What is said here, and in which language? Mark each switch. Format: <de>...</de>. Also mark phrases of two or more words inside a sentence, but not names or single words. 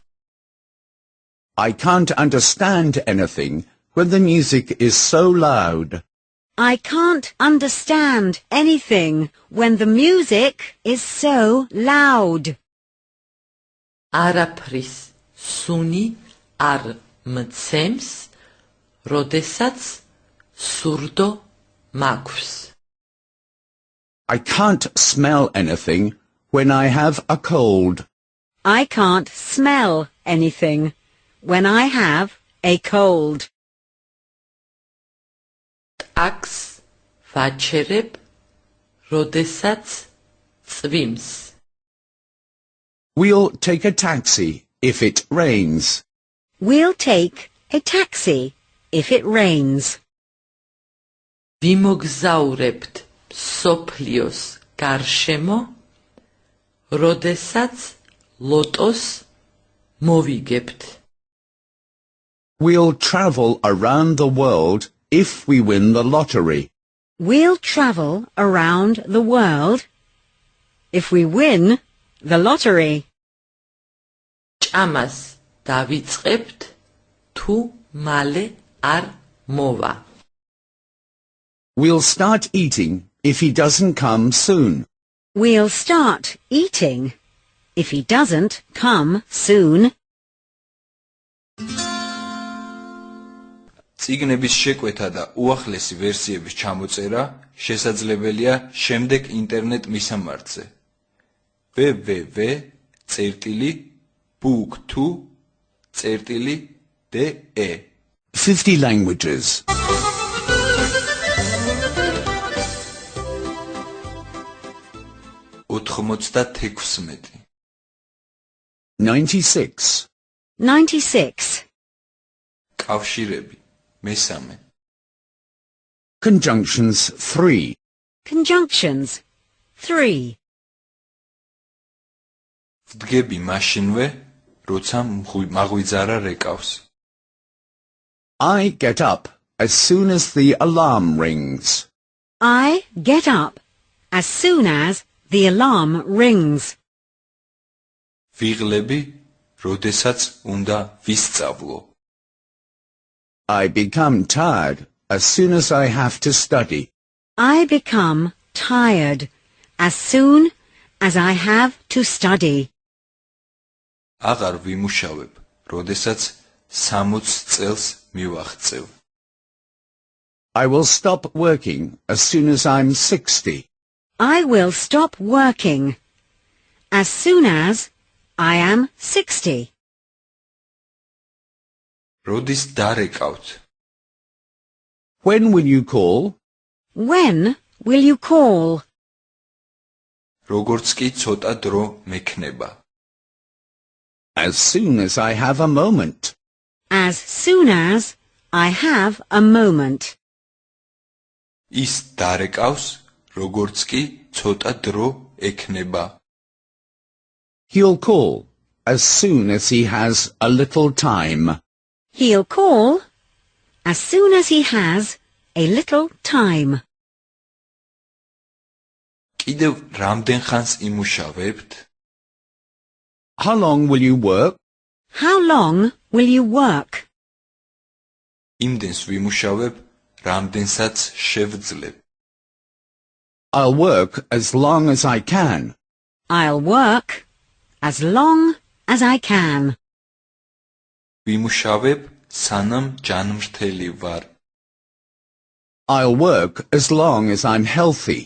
<en>I can't understand anything when the music is so loud. I can't understand anything when the music is so loud.</en> <ka>არაფრის სუნი არ მცემს, როდესაც სურდო მაქვს.</ka> <en>I can't smell anything when I have a cold. I can't smell anything when I have a cold.</en> <ka>ტაქსს ვაჩერებ, როდესაც წვიმს.</ka> <en>We'll take a taxi if it rains. We'll take a taxi if it rains.</en> <ka>ვიმოგზაურებთ სოფლიოს გარშემო, როდესაც ლოტოს მოვიგებთ.</ka> <en>We'll travel around the world if we win the lottery. We'll travel around the world if we win the lottery.</en> <ka>ჭამას დავიწყებთ თუ მალე არ მოვა.</ka> <en>We'll start eating if he doesn't come soon. We'll start eating if he doesn't come soon.</en> <ka>წიგნების შეკვეთა და უახლესი ვერსიების ჩამოწერა შესაძლებელია შემდეგ ინტერნეტ მისამართზე www.book2.de</ka> <en>50 languages. 96. 96.</en> <ka>კავშირები მესამე</ka> <en>Conjunctions 3. Conjunctions 3.</en> <ka>ვდგები მაშინვე როცა მაღვიძარა რეკავს</ka> <en>I get up as soon as the alarm rings. I get up as soon as the alarm rings.</en> <ka>ვიღლები როდესაც უნდა ვისწავლო</ka> <en>I become tired as soon as I have to study. I become tired as soon as I have to study.</en> <ka>აღარ ვიმუშავებ როდესაც 60 წელს მივაღწევ</ka> <en>I will stop working as soon as I'm 60. I will stop working as soon as I am 60.</en> <ka>როდის დარეკავთ</ka> <en>When will you call? When will you call?</en> <ka>როგორც კი ცოტა დრო მექნება</ka> <en>As soon as I have a moment. As soon as I have a moment.</en> <ka>ის დარეკავს როგორც კი ცოტა დრო ექნება</ka> <en>He'll call as soon as he has a little time. He'll call as soon as he has a little time.</en> <ka>კიდევ რამდენ ხანს იმუშავებთ</ka> <en>How long will you work? How long will you work?</en> <ka>იმდენს ვიმუშავებ რამდენსაც შევძლებ</ka> <en>I'll work as long as I can. I'll work as long as I can.</en> <ka>ვიმუშავებ სანამ ჯანმრთელი ვარ</ka> <en>I'll work as long as I'm healthy.</en>